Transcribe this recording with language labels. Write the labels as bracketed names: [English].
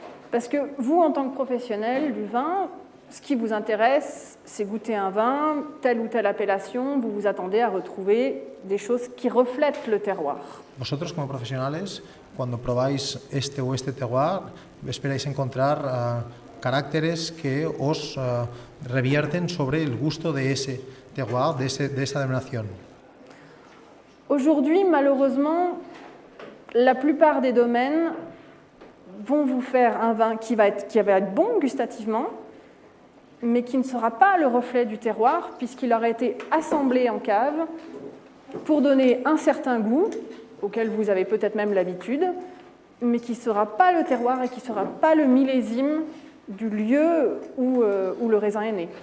[French] Parce que vous, en tant que professionnel du vin, ce qui vous intéresse, c'est goûter un vin, telle ou telle appellation, vous vous attendez à retrouver des choses qui reflètent le terroir. [Spanish] Vosotros, como profesionales, cuando probáis este o este terroir, esperáis encontrar caracteres que os revierten sobre el gusto de ese terroir, de esa denominación. [French] Aujourd'hui, malheureusement, la plupart des domaines vont vous faire un vin qui va être bon gustativement, mais qui ne sera pas le reflet du terroir, puisqu'il aura été assemblé en cave pour donner un certain goût, auquel vous avez peut-être même l'habitude, mais qui ne sera pas le terroir et qui ne sera pas le millésime du lieu où le raisin est né.